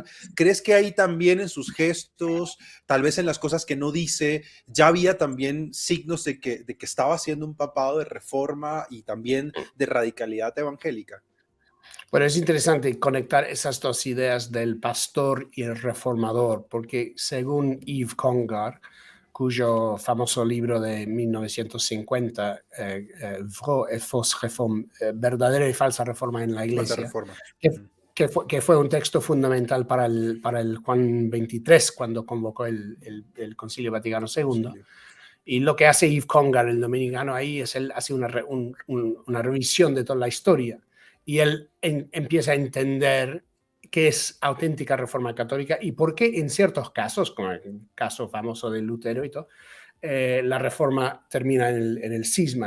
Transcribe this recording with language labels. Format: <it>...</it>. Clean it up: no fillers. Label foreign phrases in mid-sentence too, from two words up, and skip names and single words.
<es>¿Crees que ahí también en sus gestos, tal vez en las cosas que no dice, ya había también signos de que estaba haciendo un papado de reforma y también de radicalidad evangélica? Bueno, es interesante conectar esas dos ideas del pastor y el reformador, porque según Yves Congar, cuyo famoso libro de 1950,</es> <fr>Vraie et fausse réforme,</fr> <es>verdadera y falsa reforma en la Iglesia, Reforma. Que fue un texto fundamental para el Juan XXIII, cuando convocó el Concilio Vaticano II. Sí. Y lo que hace Yves Congar, el dominicano, ahí es él hace una revisión de toda la historia, y él empieza a entender qué es auténtica reforma católica y por qué en ciertos casos, como el caso famoso de Lutero y todo, la reforma termina en el cisma.</es>